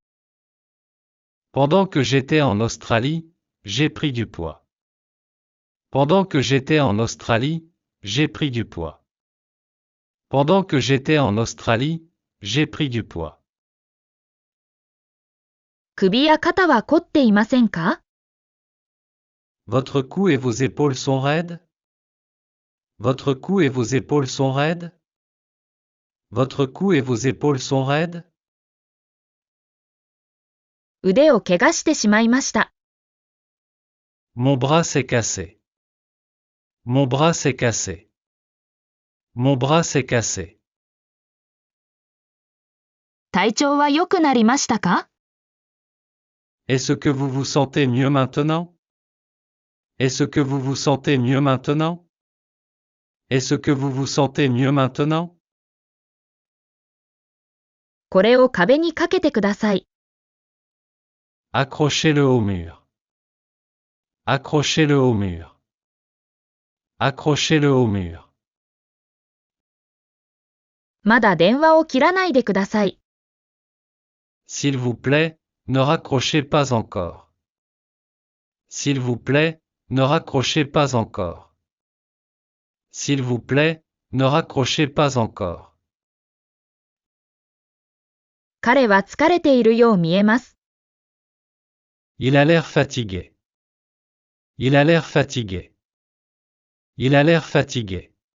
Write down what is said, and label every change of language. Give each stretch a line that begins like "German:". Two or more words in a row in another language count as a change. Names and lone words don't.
French: Pendant que j'étais en Australie, j'ai pris du poids. Pendant que j'étais en Australie, j'ai pris du poids. Pendant que j'étais en Australie, j'ai pris du poids.
Japanese: 首や肩は凝っていませんか？
French: Votre cou et vos épaules sont raides? Votre cou et vos épaules sont raides? Votre cou et vos épaules sont raides?
Japanese: 腕を怪我してしまいました。
French: Mon bras s'est cassé. Mon bras s'est cassé. Mon bras s'est cassé.
Japanese: 体調は良くなりましたか？
French: Est-ce que vous vous sentez mieux maintenant? Est-ce que vous vous sentez mieux maintenant? Est-ce que vous vous sentez mieux maintenant?
Japanese: これを壁にかけてください。
French: Accrochez-le au mur. Accrochez-le au mur. Accrochez-le au mur.
Japanese: まだ電話を切らないでください。
French: S'il vous plaît, ne raccrochez pas encore. S'il vous plaît, ne raccrochez pas encore. S'il vous plaît, ne raccrochez pas encore.
Japanese: 彼は疲れているよう見えます。
French: Il a l'air fatigué. Il a l'air fatigué. Il a l'air fatigué.